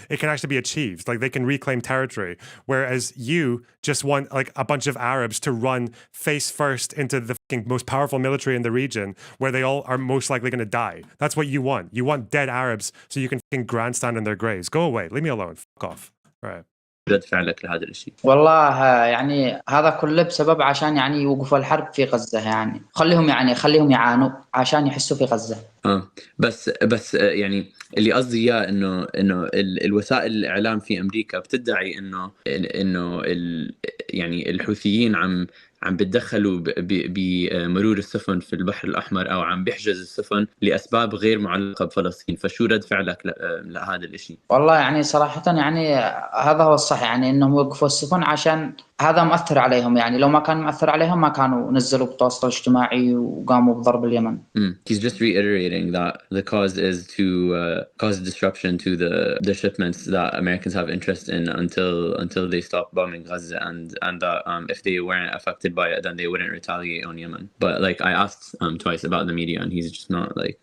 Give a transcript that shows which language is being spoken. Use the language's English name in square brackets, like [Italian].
[English] It can actually be achieved. Like, they can reclaim territory, whereas you just want like a bunch of Arabs to run face first into the most powerful military in the region, where they all are most likely going to die. That's what you want. You want dead Arabs so you can grandstand in their graves. Go away. Leave me alone. Fuck off. All right. [Arabic] رد فعلك لهذا الشيء؟ والله يعني هذا كله بسبب عشان يعني يوقفوا الحرب في غزة، يعني خليهم يعانوا عشان يحسوا في غزة. بس يعني اللي قصدي اياه انه الوسائل الاعلام في امريكا بتدعي انه يعني الحوثيين عم بتدخلوا بمرور السفن في البحر الاحمر، او عم بيحجز السفن لاسباب غير معلقه بفلسطين. فشو رد فعلك لهذا الشيء؟ والله يعني صراحة يعني هذا هو الصح، يعني انهم يوقفوا السفن عشان هذا مؤثر عليهم. يعني لو ما كان مؤثر عليهم ما كانوا نزلوا بالتواصل الاجتماعي وقاموا بضرب اليمن. [English] He's just reiterating that the cause is to cause disruption to the shipments that Americans have interest in until they stop bombing Gaza, and that if they weren't affected by it, then they wouldn't retaliate on Yemen. But like I asked twice about the media, and he's just not like.